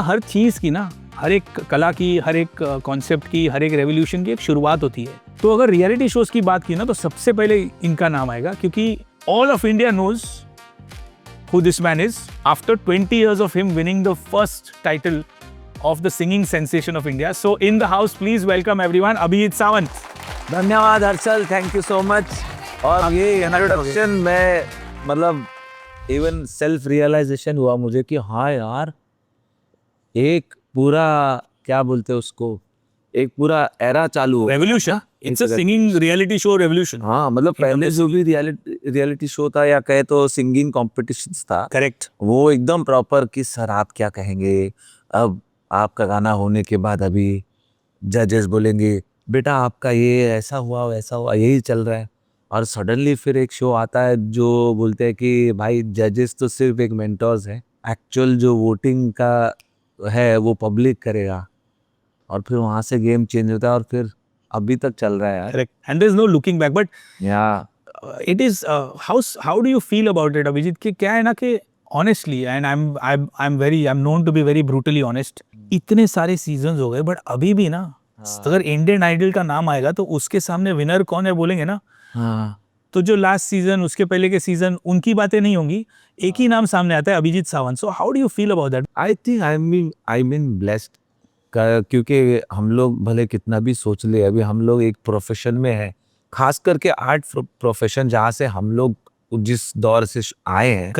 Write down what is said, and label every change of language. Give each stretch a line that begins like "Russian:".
Hindi: हर चीज़ की ना, हर एक कला की, हर एक कॉन्सेप्ट की, हर एक रेवोल्यूशन की एक शुरुआत होती है। तो अगर रियलिटी शोज़ की बात की ना, तो सबसे पहले इनका नाम आएगा, क्योंकि
English: All of India knows who this man is after 20 years of him winning the first title of the singing sensation of India. So in the house, please welcome everyone, Abhijit Sawant.
Hindi: धन्यवाद Harshal,
English: Thank you so much.
Hindi: और ये introduction में मतलब even self realisation हुआ मुझे कि हाँ यार, एक पूरा क्या बोलते हैं उसको, एक पूरा एरा चालू हो।
English: Revolution. It's a singing reality show revolution.
Hindi: हाँ मतलब पहले जो भी रियलिटी शो था या कहे तो सिंगिंग कॉम्पिटिशन्स था,
English: Correct.
Hindi: वो एकदम प्रॉपर कि सर आप क्या कहेंगे, अब आपका गाना होने के बाद अभी जजेस बोलेंगे बेटा आपका ये ऐसा हुआ वैसा हुआ, यही चल रहा है। और सडनली फिर एक शो आता है जो बोलते हैं कि भाई जजेस तो सिर्फ एक मेंटर्स हैं, एक्चुअल जो वोटिंग का है वो पब्लिक करेगा, और फिर वहाँ से गेम चेंज होता है और फिर अभी तक चल रहा है यार।
English: Correct. And there's no looking back. But yeah it is how do you feel about it, Abhijit?
Hindi: कि क्या है ना कि
English: honestly, and I'm known to be very brutally honest.
Hindi: इतने सारे सीजन्स हो गए, बट अभी भी ना अगर इंडियन आइडल का नाम आएगा तो उसके सामने विनर कौन है बोलेंगे ना, हाँ तो जो लास्ट सीजन, उसके पहले के सीजन, उनकी बातें नहीं होंगी, एक ही नाम सामने आता है, Abhijit Sawant.
English: So how do you feel about that? I think I mean blessed,
Hindi: क्योंकि हम लोग भले कितना भी सोच ले, अभी हम लोग एक प्रोफेशन में है, खास करके आर्ट प्रोफेशन, जहाँ से हम लोग जिस दौर से आए हैं।